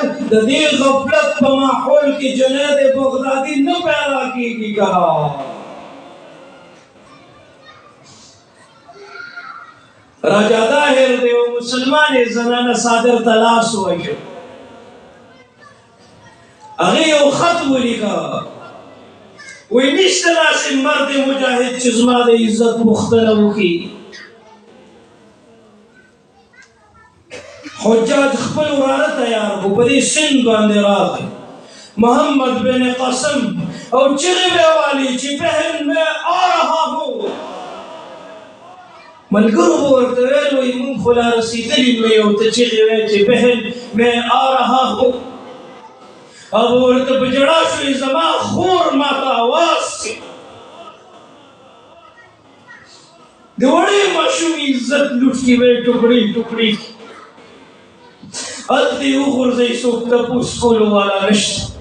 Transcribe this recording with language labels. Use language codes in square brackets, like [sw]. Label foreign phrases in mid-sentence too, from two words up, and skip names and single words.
[ps] د دې غفلت په ماحول کې جنید بغدادي نه پیدا کېږي که راجا طاهر د یو مسلمانې زنانه صادر ته لاس ووهي، هغې یو خط ولیکه وی نشته داسې مرد مجاهد چې زما د عزت پوښتنه وکړي. حجاج خپل وراره تیار کړو، په دې سند باندې راغی محمد بن قاسم او چغې به والي چې [ur] بهن میں آ رہا ہوں. [ps] ملګرو به ورته ویل وایي مونږ خو لا رسېدلي نه یو، ته چغې وایې چې [ur] بهن میں آ رہا ہوں. [ps] او ورته په ژړا شوې زما خور ماته اواز کړي. د وړې ماشوم عزت لوټ کړي، ویې ټوکړي ټوکړي هلته یې وغورځوئ، څوک تپوس کولو والا نشته.